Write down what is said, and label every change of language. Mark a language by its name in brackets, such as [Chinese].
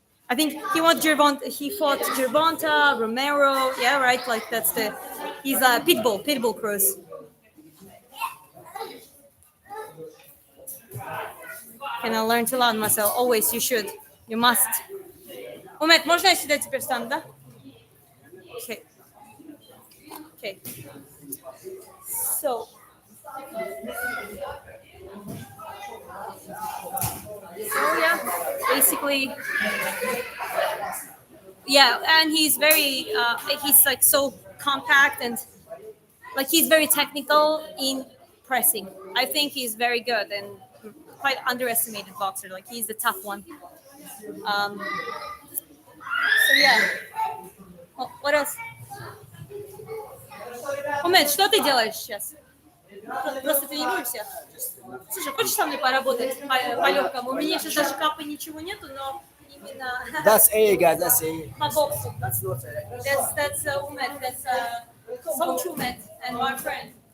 [English] I think he fought Gervonta, Romero. Yeah, right. Like he's a Pitbull Cruz. Can I learn to learn myself? Always, you should. You must. [Russian] Умет, можно я сюда теперь стану, да? [English] Okay. So yeah, basically, yeah, and he's very, he's like so compact and like he's very technical in pressing. I think he's very good and quite underestimated boxer. Like he's the tough one. So yeah. What else? [Russian] Умед, что ты делаешь сейчас? Просто тренируешься? Слушай, хочешь со мной поработать по легкому? У меня сейчас даже капы ничего нету, но именно [English] That's A, guys. That's A. [Russian] по боксу. [English] That's not A. That's Umed. That's Coach Umed and my friend.